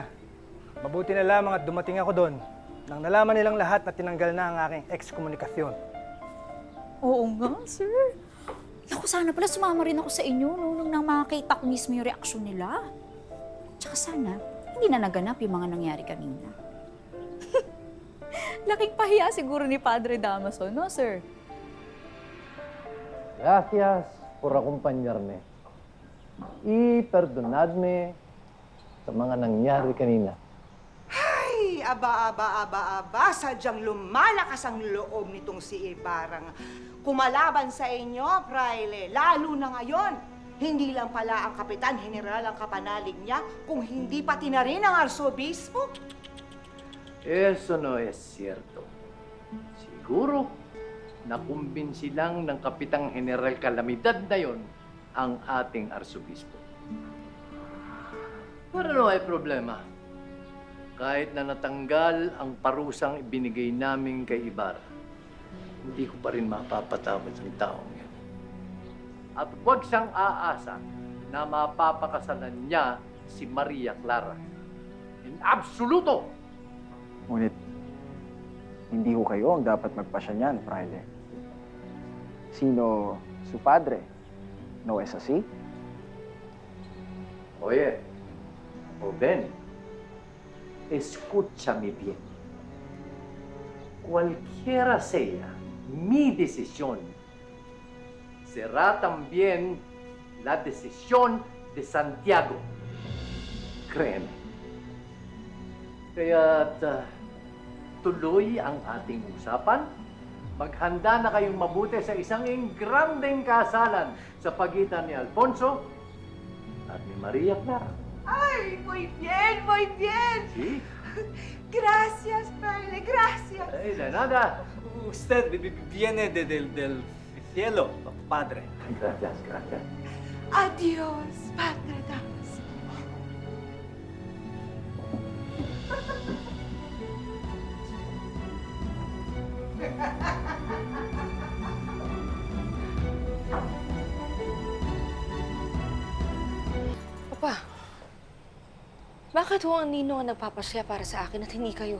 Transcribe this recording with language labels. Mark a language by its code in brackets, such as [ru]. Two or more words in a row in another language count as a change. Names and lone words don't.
[tl] Mabuti na lamang at dumating ako doon nang nalaman nilang lahat na tinanggal na ang aking ekskomunikasyon. Oo nga, sir. Naku, sana pala sumama rin ako sa inyo nung nang makita ko mismo yung reaksyon nila. Tsaka sana, hindi na naganap yung mga nangyari kanina. Laking pahiya siguro ni Padre Damaso, no, sir? [es] Gracias por acompañarme. Y perdonadme [tl] sa mga nangyari kanina. Ay, aba, sadyang lumalakas ang loob nitong si Ibarang. Kumalaban sa inyo, Fraile, lalo na ngayon. Hindi lang pala ang Kapitan General ang kapanalig niya, kung hindi pati na rin ang Arsobispo. [es] Eso no es cierto. [tl] Siguro, nakumbinsi lang ng Kapitang General Calamidad na yon ang ating arsobispo. [es] Pero no hay problema. [tl] Kahit na natanggal ang parusang ibinigay namin kay Ibarra, hindi ko pa rin mapapatawad ang taong yan. At huwag siyang aasa na mapapakasalan niya si Maria Clara. [es] In absoluto! [tl] Ngunit, hindi ho kayo ang dapat magpasya niyan, Fraile. [es] Sino su padre? No es así? Oye, o ven, escúchame bien. Cualquiera sea mi decisión, será también la decisión de Santiago. Créeme. [tl] Kaya't tuloy ang ating usapan. Maghanda na kayong mabuti sa isang engrandeng kasalan sa pagitan ni Alfonso at ni Maria Clara. Ay, [es] muy bien, muy bien. Sí? Gracias, Fraile, gracias. Ay, de nada. Usted viene del cielo, padre. Gracias, gracias. Adiós, Padre Damaso. [tl] Papa, bakit ho ang ninong ang nagpapasya para sa akin at hindi kayo?